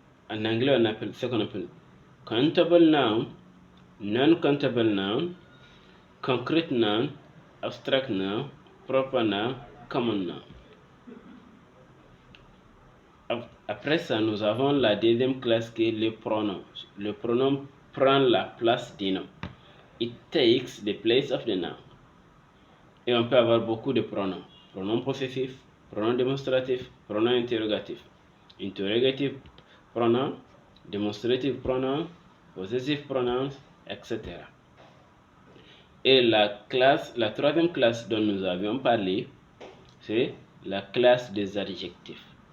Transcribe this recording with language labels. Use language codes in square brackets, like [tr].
[fr] En anglais, on appelle ce qu'on appelle countable noun, non-countable noun, concrete noun, abstract noun, proper noun, common noun. Après ça, nous avons la deuxième classe qui est le pronom. Le pronom prend la place du nom. [en] It takes the place of the noun. [fr] Et on peut avoir beaucoup de pronoms. Pronom possessif, pronom démonstratif, pronom interrogatif. [en] Interrogative pronoun, demonstrative pronoun, possessive pronouns, etc. [fr] Et la troisième classe dont nous avions parlé, c'est la classe des adjectifs.